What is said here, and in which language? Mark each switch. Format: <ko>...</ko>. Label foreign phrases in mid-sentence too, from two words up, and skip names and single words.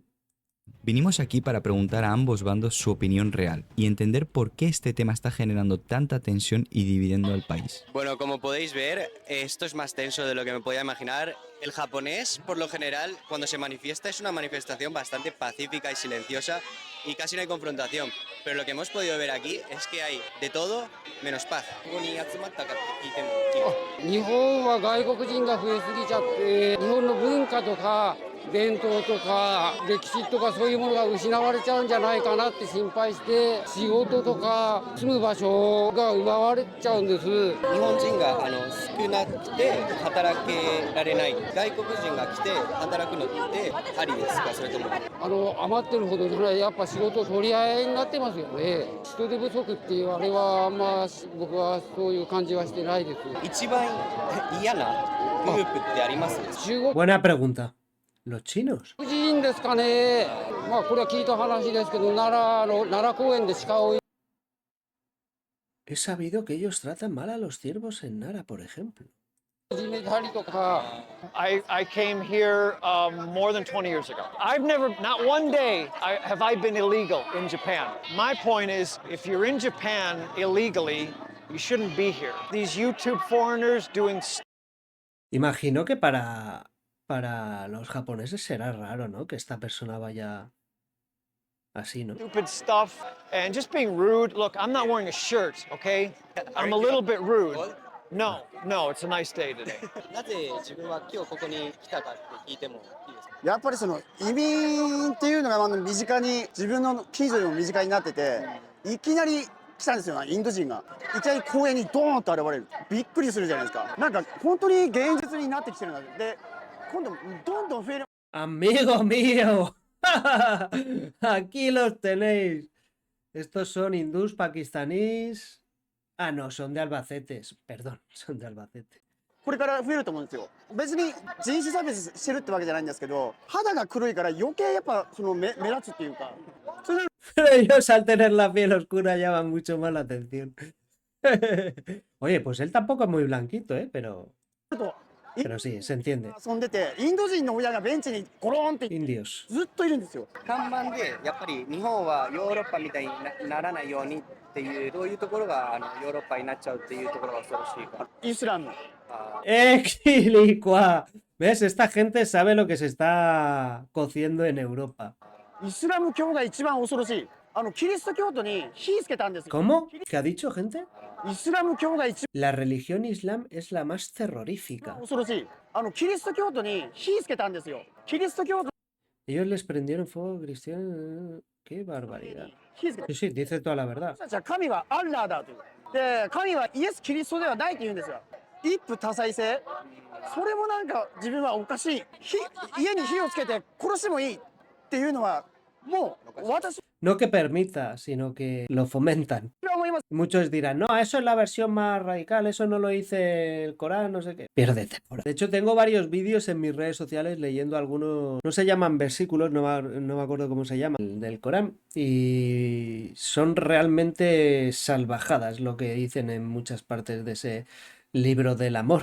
<es>Vinimos aquí para preguntar a ambos bandos su opinión real y entender por qué este tema está generando tanta tensión y dividiendo al país. Bueno, como podéis ver, esto es más tenso de lo que me podía imaginar. El japonés, por lo general, cuando se manifiesta, es una manifestación bastante pacífica y silenciosa y casi no hay confrontación. Pero lo que hemos podido ver aquí es que hay de todo menos paz.</es> <ja>日本は外国人が増えすぎちゃって日本の文化とか伝統とか歴史とかそういうものが失われちゃうんじゃないかなって心配して仕事とか住む場所が奪われちゃうんです。日本人が少なくて働けられない。外国人が来て働くのってありですか、それとも。余ってるほどじゃない、やっぱ仕事取り合いになってますよね。人手不足っていうあれはあんま僕はそういう感じはしてないです。一番嫌なグループってあります？中国</ja> <es>Buena pregunta. ¿Los chinos?</es> <ja>人ですかね。まあこれは聞いた話ですけど、奈良公園で鹿を</ja> <es>He sabido que ellos tratan mal a los ciervos en Nara, por ejemplo.</es> <ja>始めたりとか、</ja> <en>I came here more than 20 years ago. I've never, not one day, have I been illegal in Japan. My point is, if you're in Japan illegally, you shouldn't be here. These YouTube foreigners doing</en> <es>Imagino que para los japoneses será raro, ¿no? Que esta persona vaya así, ¿no?</es> <en>stupid stuff and just being rude. Look, I'm not wearing a shirt, okay? I'm a little bit rude. No, it's a nice day today.</en> <ja>なぜ自分は今日ここに来たかって聞いてもいいですか？やっぱりその移民っていうのが身近に自分の近所でも身近になってて、いきなり来たんですよ、インド人がいきなり公園にドーンと現れる。びっくりするじゃないですか。なんか本当に現実になってきてるんだ。で今度どんどん増える。</ja> <es>Amigo mío, aquí los tenéis. Estos son hindús, pakistaníes. Ah, no, son de Albacete. Perdón, son de Albacete.</es> <ja>これから増えると思うんですよ。別に人種差別してるってわけじゃないんですけど、肌が黒いから余計やっぱその目立つっていうか。それ</ja> <es>Pero ellos al tener la piel oscura llaman mucho más la atención. Oye, pues él tampoco es muy blanquito, ¿eh? Pero sí, se entiende.</es> <ja>遊んでて、インド人の親がベンチにゴロンって</ja> <es>Indios.</es> <ja>ずっといるんですよ。看板でやっぱり日本はヨーロッパみたいにならないようにっていう、どういうところがヨーロッパになっちゃうっていうところが恐ろしいか。イスラム。</ja> <es>¡Equilicua! ¿Ves? Esta gente sabe lo que se está cociendo en Europa.</es> <ja>イスラム教が一番恐ろしい。キリスト教徒に火つけたんですよ。</ja> <es>¿Cómo? ¿Qué ha dicho, gente?</es> <ja>イスラム教が一</ja> <es>La religión islam es la más terrorífica.</es> <ja>番恐ろしい。キリスト教徒に火つけたんですよ。キリスト教徒</ja> <es>Ellos les prendieron fuego cristiano. ¡Qué barbaridad!</es> <ja>に火つけた。</ja> <es>Sí, sí, dice toda la verdad.</es> <ja>私たちは神はアッラーだという。で、神はイエス・キリストではないと言うんですよ。一夫多妻制。それもなんか自分はおかしい。家に火をつけて殺してもいいっていうのはもう私</ja> <es>No que permita, sino que lo fomentan.</es> <ja>は思います。</ja> <es>Muchos dirán, no, eso es la versión más radical, eso no lo dice el Corán, no sé qué. Piérdete. De hecho, tengo varios vídeos en mis redes sociales leyendo algunos, no se llaman versículos, no me acuerdo cómo se llaman, del Corán. Y son realmente salvajadas lo que dicen en muchas partes de ese libro del amor.</es>